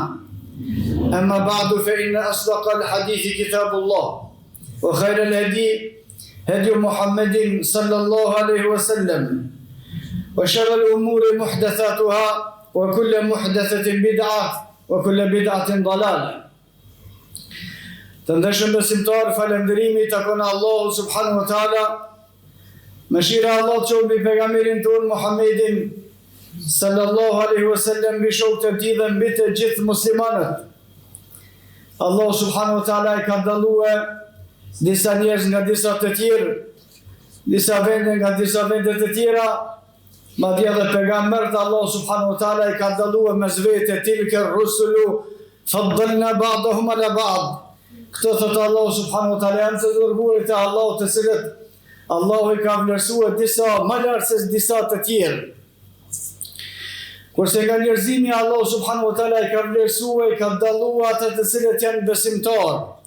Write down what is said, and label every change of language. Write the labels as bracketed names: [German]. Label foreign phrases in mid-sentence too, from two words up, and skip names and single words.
[Arabic] أما بعد فإن أصدق الحديث كتاب الله وخير الهدي هدي محمد صلى الله عليه وسلم وشر الأمور محدثاتها وكل محدثة بدعة وكل بدعة ضلالة. [Albanian] Të ndeshëm besimtar, falënderimi takon Allahu [Arabic] سبحانه وتعالى. [Albanian] Mëshira e Allahut qoftë mbi pejgamberin ton Muhammedin [Arabic] صلى الله عليه وسلم, [Albanian] mbi shokët e tij dhe mbi të gjithë muslimanët. Allahu [Arabic] سبحانه وتعالى [Albanian] I ka dalluar disa njerëz nga disa të tjerë, disa vende nga disa vende të tjera, madje edhe pejgamberët Allahu [Arabic] سبحانه وتعالى [Albanian] I ka dalluar mes vetë [Arabic] تلك الرسل فضلنا بعضهم على بعض. [Albanian] Këto thotë Allahu [Arabic] سبحانه وتعالى [Albanian] janë të dërguarit e Allahut të cilët Allahu I ka vlerësuar disa më lart se disa të tjerë. Kurse nga njerëzimi Allahu [Arabic] سبحانه وتعالى [Albanian] I ka vlerësuar, I ka dalluar ata të cilët janë besimtarë.